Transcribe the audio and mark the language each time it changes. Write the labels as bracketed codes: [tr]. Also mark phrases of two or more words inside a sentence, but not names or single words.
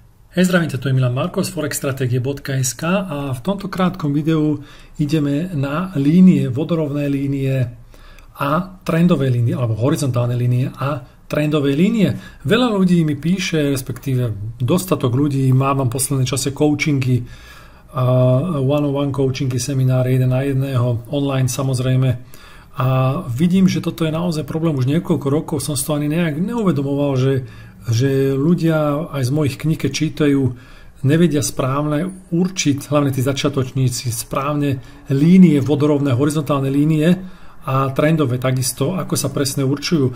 [sk] Hej, zdravím, to je Milan Marko z forexstrategie.sk a v tomto krátkom videu ideme na línie, vodorovné línie a trendové línie, alebo horizontálne línie a trendové línie. Veľa ľudí mi píše, respektíve dostatok ľudí, mám v poslednej čase coachingy, [en] one-on-one [sk] coachingy, semináre 1 na 1, online samozrejme. A vidím, že toto je naozaj problém. Už niekoľko rokov som si to ani nejak neuvedomoval, že ľudia aj z mojich kníh, keď čítajú, nevedia správne určiť, hlavne tí začiatočníci, správne línie, vodorovné, horizontálne línie a trendové takisto, ako sa presne určujú.